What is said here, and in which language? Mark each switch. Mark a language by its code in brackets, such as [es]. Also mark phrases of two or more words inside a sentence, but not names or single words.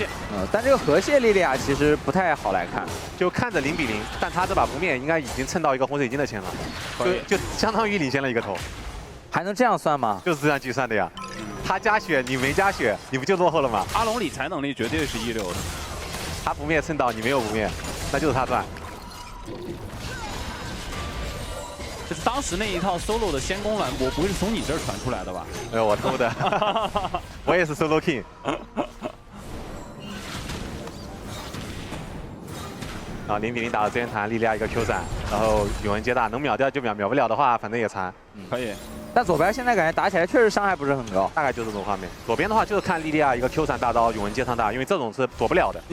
[zh] 但這個河蟹莉莉婭其實不太好來看，就看着0比0，但他這把不滅應該已經蹭到一個洪水晶的錢了，就相當於領先了一個頭，還能這樣算嗎？就是這樣計算的呀，他加血你沒加血，你不就落後了嗎？阿龍理財能力絕對是一流的，他不滅蹭到你沒有不滅，那就是他賺。就是當時那一套 solo 的先攻藍波，不會是從你這兒傳出來的吧？沒有，我偷的，我也是 [en] solo king。 [zh] 然後0比0打到資源團，莉莉婭一個 Q 閃，然後永恆接大，能秒掉就秒，秒不了的話，反正也殘。可以。但左邊現在感覺打起來確實傷害不是很高，大概就是這種畫面。左邊的話就是看莉莉婭一個 Q 閃大刀，永恆接上大，因為這種是躲不了的。